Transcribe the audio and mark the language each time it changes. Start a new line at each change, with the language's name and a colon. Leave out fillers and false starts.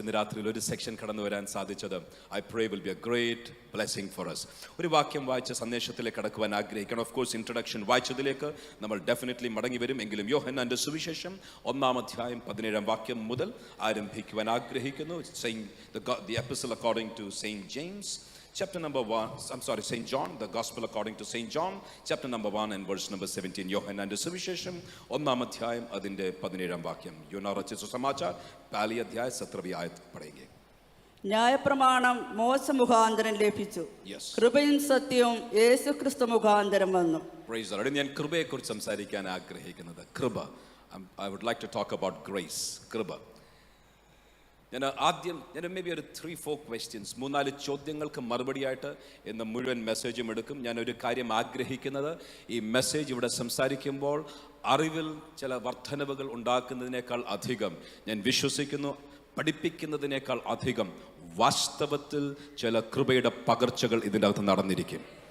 Malayalam: ഇന്ന് രാത്രിയിൽ ഒരു സെക്ഷൻ കടന്നു വരാൻ സാധിച്ചത്
English: I pray will be a great blessing for us.
Malayalam: ഒരു വാക്യം വായിച്ച സന്ദേശത്തിലേക്ക് കടക്കുവാൻ ആഗ്രഹിക്കണം. ഓഫ് കോഴ്സ് ഇൻട്രൊഡക്ഷൻ വായിച്ചതിലേക്ക് നമ്മൾ ഡെഫിനറ്റ്ലി മടങ്ങി വരും. എങ്കിലും യോഹന്നാന്റെ സുവിശേഷം 1-ാം അധ്യായം 17-ാം വാക്യം മുതൽ ആരംഭിക്കുവാൻ ആഗ്രഹിക്കുന്നു.
English: The epistle according to Saint James, chapter number 1, St. John, the gospel according to St. John, chapter number 1 and verse number 17.
Malayalam: യോഹന്നാന്റെ സുവിശേഷം 1-ാം അധ്യായം അതിന്റെ 17-ാം വാക്യം.
Hindi: യോനാ रचित सुसमाचार पहली अध्याय 17वीं आयत पढ़ेंगे.
Malayalam: ന്യായപ്രമാണം മോശ മുഖാന്തരം ലഭിച്ചു, കൃപയും സത്യവും യേശുക്രിസ്തു മുഖാന്തരം വന്നു.
English: Praise the Lord.
Malayalam: ഞാൻ കൃപയെക്കുറിച്ച് സംസാരിക്കാൻ ആഗ്രഹിക്കുന്നത് കൃപ.
English: I would like to talk about grace, കൃപ.
Malayalam: ഞാൻ മേ ബി ഒരു 3-4 ക്വസ്റ്റ്യൻസ്, 3-4 ചോദ്യങ്ങൾക്ക് മറുപടിയായിട്ട് ഇന്ന് മുഴുവൻ മെസ്സേജും എടുക്കും. ഞാനൊരു കാര്യം ആഗ്രഹിക്കുന്നത്, ഈ മെസ്സേജ് ഇവിടെ സംസാരിക്കുമ്പോൾ അറിവിൽ ചില വർധനവുകൾ ഉണ്ടാക്കുന്നതിനേക്കാൾ അധികം ഞാൻ വിശ്വസിക്കുന്നു, പഠിപ്പിക്കുന്നതിനേക്കാൾ അധികം വാസ്തവത്തിൽ ചില കൃപയുടെ പകർച്ചകൾ ഇതിൻ്റെ അകത്ത് നടന്നിരിക്കും.